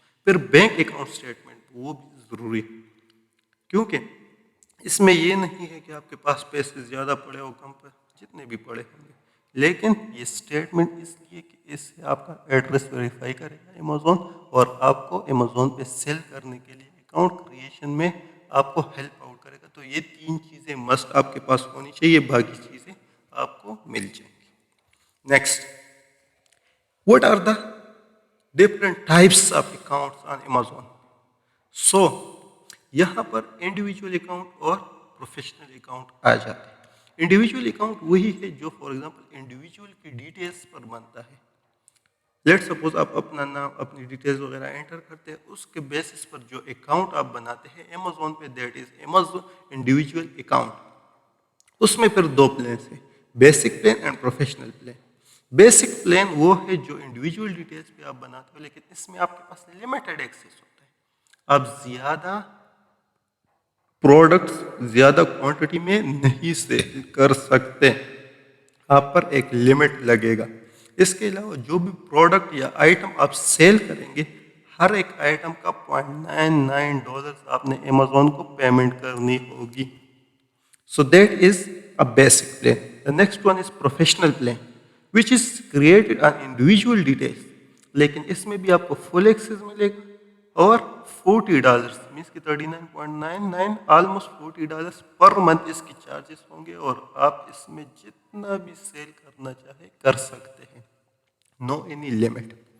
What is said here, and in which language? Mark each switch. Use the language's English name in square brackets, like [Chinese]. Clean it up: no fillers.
[Urdu] پھر bank account statement, وہ بھی ضروری ہے، کیونکہ اس میں یہ نہیں ہے کہ آپ کے پاس پیسے زیادہ پڑے ہو کم پہ، جتنے بھی پڑے ہوں گے، لیکن یہ اسٹیٹمنٹ اس لیے کہ اس سے آپ کا ایڈریس ویریفائی کرے گا امیزون، اور آپ کو امیزون پہ سیل کرنے کے لیے اکاؤنٹ کریشن میں آپ کو ہیلپ آؤٹ کرے گا. تو یہ 3 چیزیں مسٹ آپ کے پاس ہونی چاہیے, باقی چیزیں آپ کو مل جائیں گی. [English] Next, what are the different types of accounts on Amazon? [Urdu] So یہاں پر انڈیویجول اکاؤنٹ اور پروفیشنل اکاؤنٹ آ جاتے ہیں. انڈیویجول اکاؤنٹ وہی ہے جو فار ایگزامپل انڈیویجول کی ڈیٹیلس پر بنتا ہے. لیٹ سپوز آپ اپنا نام, اپنی ڈیٹیلز وغیرہ انٹر کرتے ہیں, اس کے بیسس پر جو اکاؤنٹ آپ بناتے ہیں امیزون پہ, [English] That is Amazon individual account. [Urdu] اس میں پھر 2 پلانس ہیں, [English] Basic plan and professional plan. [Urdu] Basic plan وہ ہے جو انڈیویجول ڈیٹیلز پہ آپ بناتے ہو, لیکن اس میں آپ کے پاس لمیٹڈ ایکسیس ہوتا ہے. آپ زیادہ پروڈکٹس زیادہ کوانٹٹی میں نہیں سیل کر سکتے, آپ پر ایک لمٹ لگے گا. اس کے علاوہ جو بھی پروڈکٹ یا آئٹم آپ سیل کریں گے, ہر ایک آئٹم کا $0.99 آپ نے امیزون کو پیمنٹ کرنی ہوگی. [English] So that is a basic plan. The next one is professional plan, which is created on individual details. [Urdu] لیکن اس میں بھی آپ کو فل ایکسیس ملے گا, اور $40 means کہ 39.99 آلموسٹ $40 پر منتھ اس کی چارجز ہوں گے, اور آپ اس میں جتنا بھی سیل کرنا چاہے کر سکتے ہیں, [English] No any limit.